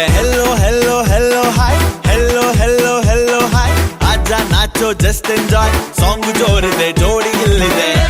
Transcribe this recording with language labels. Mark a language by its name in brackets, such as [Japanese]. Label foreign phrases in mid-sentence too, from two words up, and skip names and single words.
[English] Hello hello hello hi, hello hello hello hi. [Hindi] आजा नाचो [English] just enjoy, [Kannada] ಸಾಂಗ್ ಜೋರಿದೆ ಜೋಡಿ ಇಲ್ಲಿದೆ.